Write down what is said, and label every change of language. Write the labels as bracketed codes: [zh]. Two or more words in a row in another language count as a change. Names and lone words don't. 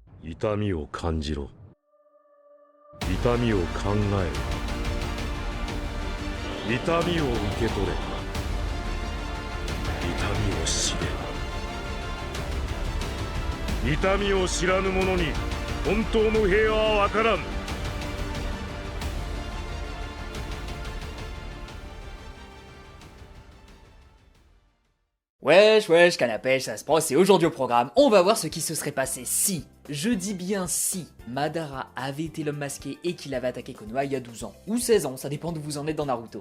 [ja] 痛みを感じろ。痛みを考えろ。痛みを受け取れ。痛みを知れ。痛みを知らぬ者に本当の平和は分からん。 [fr] Wesh, wesh, canapèche, ça se passe, et aujourd'hui au programme, on va voir ce qui se serait passé si, je dis bien si, Madara avait été l'homme masqué et qu'il avait attaqué Konoha il y a 12 ans, ou 16 ans, ça dépend d'où vous en êtes dans Naruto.